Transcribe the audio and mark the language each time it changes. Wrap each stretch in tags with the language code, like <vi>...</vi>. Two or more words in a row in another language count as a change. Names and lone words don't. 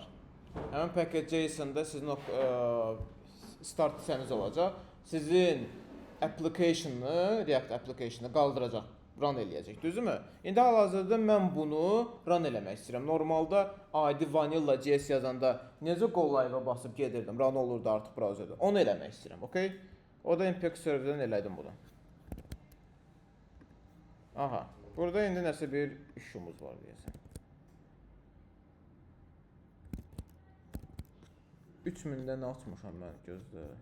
<az>Həmin package.json-da sizin start hissəniz olacaq. Sizin application-ı, React application-ı qaldıracaq, run eləyəcək, düzdürmü? İndi hal-hazırda mən bunu run eləmək istəyirəm. Normalda ID vanilla.js yazanda necə</az> <en>go live-</en> <az>a basıb gedirdim, run olurdu artıq browserdə. Onu eləmək istəyirəm, okey? O da npx serverdən elədim bunu. Aha, burada indi nəsə bir işimiz var deyəsən. 3000-dən açmışam mən, gözlə.</az>